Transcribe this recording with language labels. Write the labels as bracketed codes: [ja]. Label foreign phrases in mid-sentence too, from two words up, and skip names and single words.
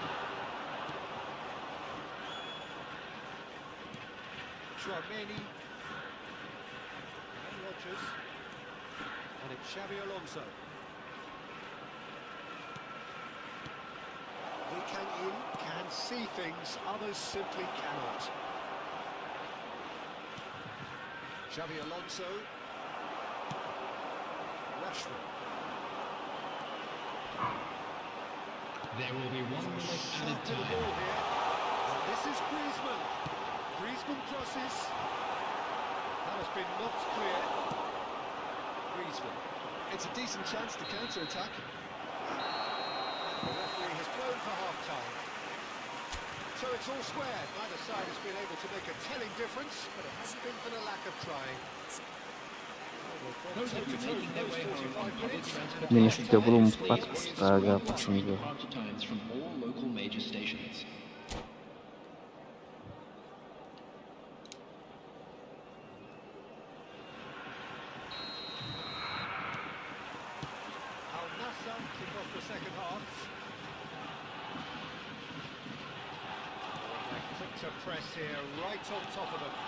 [en] Chouameni. And Rodgers. And it's Xavi Alonso. Lee Kang-in can see things others simply cannot. Xavi Alonso. Rashford. There will be 1 minute Shot added to the time. ball here. And this is Griezmann. Griezmann crosses. That has been knocked clear. Griezmann. It's a decent chance to counter-attack. The referee has blown for half-time. So it's all square. Neither side has been able to make a telling difference, but it hasn't been for the lack of trying. Those of you making their way home on public transportation Minus please 34, explore [id] astaga, pusing gue. [en] departure times from all local major stations. Al Nassr kick off the second half. They're quick to press here, right on top of them.